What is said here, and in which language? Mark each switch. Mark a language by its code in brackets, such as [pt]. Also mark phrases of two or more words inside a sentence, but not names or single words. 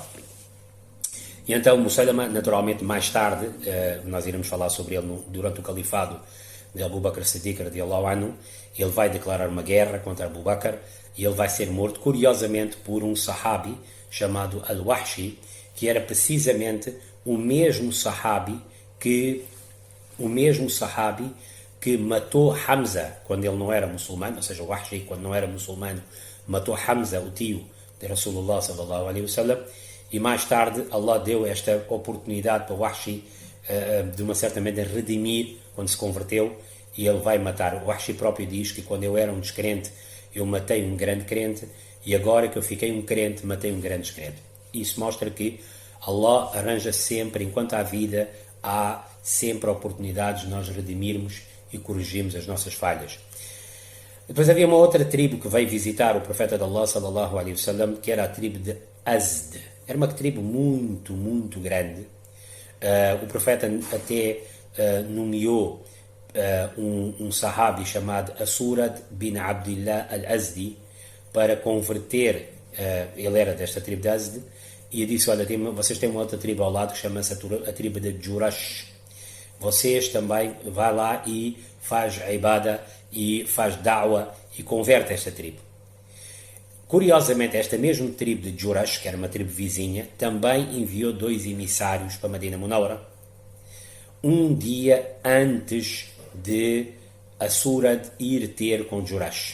[pt] E então Musaylama, naturalmente, mais tarde, nós iremos falar sobre ele durante o califado de Abu Bakr Siddiq [ar] رضي الله عنه, [pt] ele vai declarar uma guerra contra Abu Bakr e ele vai ser morto, curiosamente, por um sahabi chamado Al-Wahshi, que era precisamente o mesmo sahabi que matou Hamza quando ele não era muçulmano, ou seja, o Wahshi, quando não era muçulmano, matou Hamza, o tio de Rasulullah [ar] صلى الله عليه وسلم, [pt] e mais tarde Allah deu esta oportunidade para o Wahshi de uma certa maneira redimir quando se converteu, e ele vai matar. O Wahshi próprio diz que quando eu era um descrente eu matei um grande crente, e agora que eu fiquei um crente matei um grande descrente. Isso mostra que Allah arranja sempre, enquanto há vida, há sempre oportunidades de nós redimirmos e corrigirmos as nossas falhas. Depois havia uma outra tribo que veio visitar o profeta de Allah [ar] صلى الله عليه وسلم, [pt] que era a tribo de Azd. Era uma tribo muito, muito grande. O profeta até nomeou um sahabi chamado Asurad bin Abdullah al-Azdi para converter, ele era desta tribo de Azd, e disse, olha, vocês têm uma outra tribo ao lado que chama-se a tribo de Jurash. Vocês também vá lá e faz ibada e faz da'wa e converte esta tribo. Curiosamente, esta mesma tribo de Jurash, que era uma tribo vizinha, também enviou 2 emissários para Medina Munawwara, um dia antes de Asurad ir ter com Jurash.